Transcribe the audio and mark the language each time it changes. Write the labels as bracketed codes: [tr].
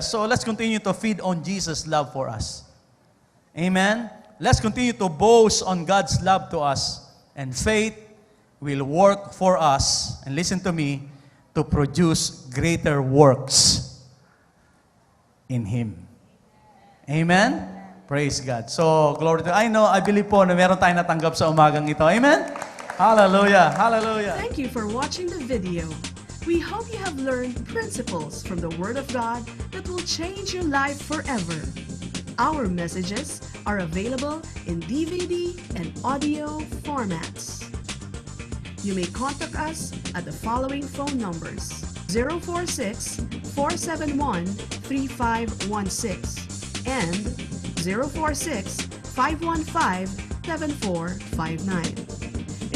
[en] So let's continue to feed on Jesus' love for us. Amen? Let's continue to boast on God's love to us, and faith will work for us, and listen to me, to produce greater works in Him. Amen? Praise God. So, glory to God. I believe [tl] po na meron tayong natanggap sa umagang ito. Amen? Hallelujah. Hallelujah. [en] Thank you for watching the video. We hope you have learned principles from the Word of God that will change your life forever. Our messages are available in DVD and audio formats. You may contact us at the following phone numbers: 046-471-3516 and 046-515-7459.